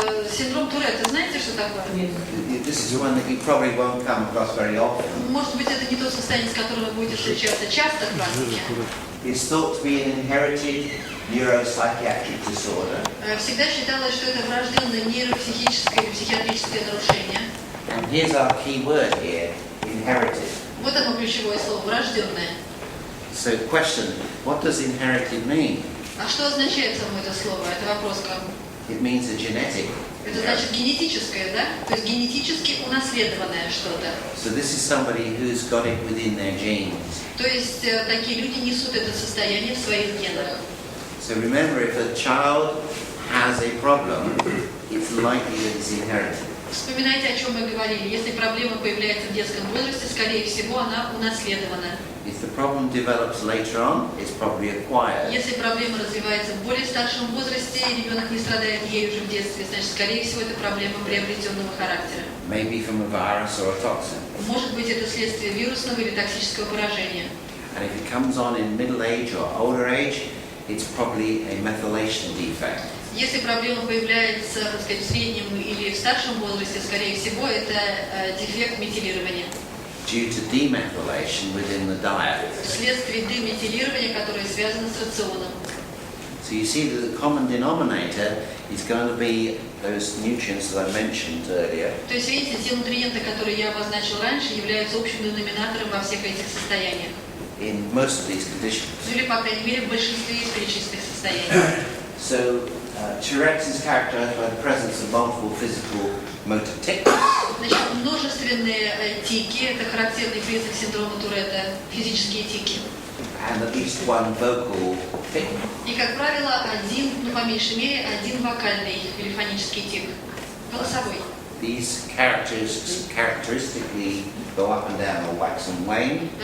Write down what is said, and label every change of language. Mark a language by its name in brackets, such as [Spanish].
[Russian] Синдром Туретта, знаете, что такое? [English] This is one that you probably won't come across very often. [Russian] Может быть, это не то состояние, с которым вы будете встречаться часто в практике. [English] It's thought to be an inherited neuropsychiatric disorder. [Russian] Всегда считалось, что это врожденное нейропсихическое или психиатрическое нарушение. [English] And here's our key word here, inherited. [Russian] Вот оно ключевое слово, врожденное. [English] So question, what does inherited mean? [Russian] А что означает само это слово? Это вопрос к вам. [English] It means a genetic. [Russian] Это значит генетическое, да? То есть генетически унаследованное что-то. [English] So this is somebody who's got it within their genes. [Russian] То есть такие люди несут это состояние в своих генах. [English] So remember, if a child has a problem, it's likely that it's inherited. [Russian] Вспоминайте, о чем мы говорили. Если проблема появляется в детском возрасте, скорее всего, она унаследована. [English] If the problem develops later on, it's probably acquired. [Russian] Если проблема развивается в более старшем возрасте, и ребенок не страдает ею уже в детстве, значит, скорее всего, это проблема приобретенного характера. [English] Maybe from a virus or a toxin. [Russian] Может быть, это следствие вирусного или токсического поражения. [English] And if it comes on in middle age or older age, it's probably a methylation defect. [Russian] Если проблема появляется, так сказать, в среднем или в старшем возрасте, скорее всего, это дефект метилирования. [English] Due to demethylation within the diet. [Russian] Вследствие деметилирования, которое связано с рационом. [English] So you see that the common denominator is going to be those nutrients that I mentioned earlier. [Russian] То есть, видите, те нутриенты, которые я обозначил раньше, являются общим деноминатором во всех этих состояниях. [English] In most of these conditions. [Russian] Ну или, по крайней мере, в большинстве из перечисленных состояний. [English] So, Tourette's is characterized by the presence of multiple physical motor tics. [Russian] Значит, множественные тики – это характерный признак синдрома Туретта, физические тики. [English] And at least one vocal tic. [Russian] И, как правило, один, ну, по меньшей мере, один вокальный или фонический тик, голосовой. [English] These characteristically go up and down or wax and wane.